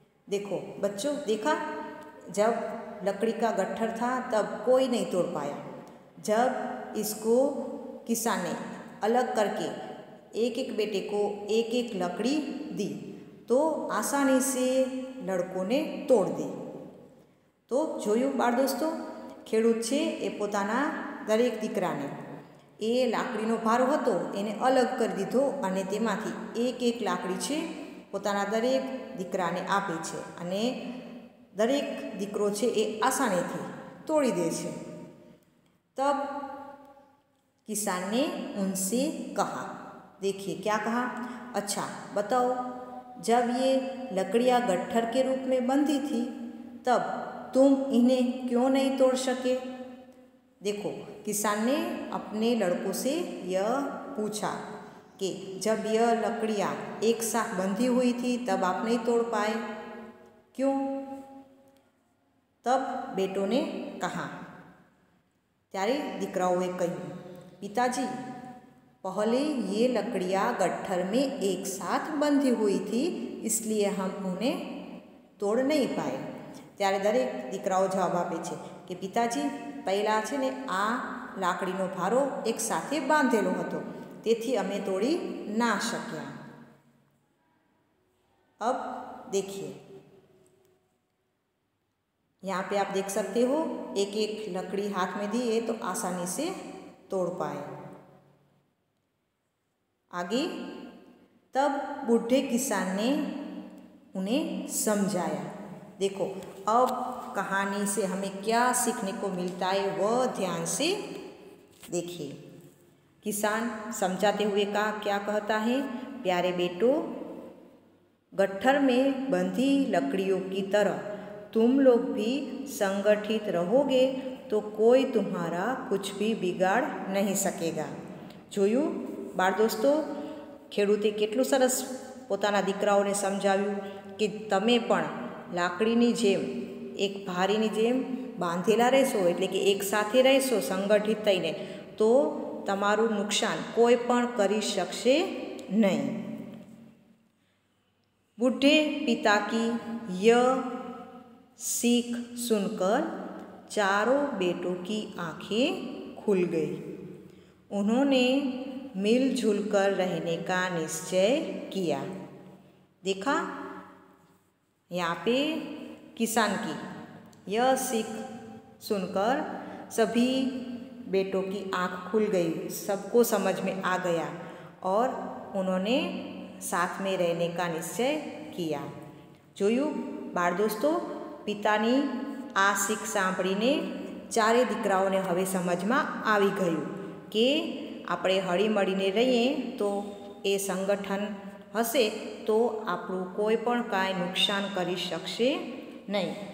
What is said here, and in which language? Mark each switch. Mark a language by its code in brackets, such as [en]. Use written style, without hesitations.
[hi] देखो बच्चों, देखा, जब लकड़ी का गट्ठर था तब कोई नहीं तोड़ पाया। जब इसको किसान ने अलग करके एक एक बेटे को एक एक लकड़ी दी तो आसानी से लड़कों ने तोड़ दी। [gu] तो જોયું બાળ દોસ્તો, ખેડૂત છે એ પોતાના દરેક દીકરાને એ લાકડીનો ભારો હતો એને અલગ કરી દીધો અને તેમાંથી એક એક લાકડી છે પોતાના દરેક દીકરાને આપે છે અને દરેક દીકરો છે એ આસાનીથી તોડી દે છે। [hi] तब किसान ने उनसे कहा, देखिए क्या कहा, अच्छा बताओ, जब ये लकड़ियाँ गट्ठर के रूप में बंधी थी तब तुम इन्हें क्यों नहीं तोड़ सके। देखो, किसान ने अपने लड़कों से यह पूछा कि जब यह लकड़ियाँ एक साथ बंधी हुई थी तब आप नहीं तोड़ पाए, क्यों। तब बेटों ने कहा, [gu] त्यारे दीकराओए कह्યું, [hi] पिताजी पहले ये लकड़ियाँ गट्ठर में एक साथ बंधी हुई थी, इसलिए हम उन्हें तोड़ नहीं पाए। [gu] ત્યારે દરેક દીકરાઓ જવાબ આપે છે કે પિતાજી, પહેલાં છે ને આ લાકડીનો ભારો એક સાથે બાંધેલો હતો, તેથી અમે તોડી ના શક્યા। [hi] अब देखिए, यहाँ पे आप देख सकते हो एक एक लकड़ी हाथ में दी है तो आसानी से तोड़ पाए। आगे, तब बूढ़े किसान ने उन्हें समझाया। देखो, अब कहानी से हमें क्या सीखने को मिलता है वह ध्यान से देखिए। किसान समझाते हुए का क्या कहता है, प्यारे बेटों, गट्ठर में बंधी लकड़ियों की तरह तुम लोग भी संगठित रहोगे तो कोई तुम्हारा कुछ भी बिगाड़ नहीं सकेगा। [gu] જોયું બાળ દોસ્તો, ખેડૂતે કેટલું સરસ પોતાના દીકરાઓને સમજાવ્યું કે તમે પણ લાકડીની જેમ, એક ભારીની જેમ બાંધેલા રહેશો, એટલે કે એક સાથે રહેશો સંગઠિત થઈને, તો તમારું નુકસાન કોઈ પણ કરી શકશે નહીં। [hi] बूढ़े पिता की यह सीख सुनकर चारों बेटों की आंखें खुल गई। उन्होंने मिलजुल कर रहने का निश्चय किया। देखा, यहाँ पे किसान की यह सीख सुनकर सभी बेटों की आँख खुल गई, सबको समझ में आ गया और उन्होंने साथ में रहने का निश्चय किया। [gu] જોયું બાળ દોસ્તો, પિતાની આ શીખ સાંભળીને ચારે દીકરાઓને હવે સમજમાં આવી ગયું કે આપણે હળીમળીને રહીએ તો એ સંગઠન હશે તો આપણું કોઈ પણ કાંઈ નુકસાન કરી શકશે નહીં।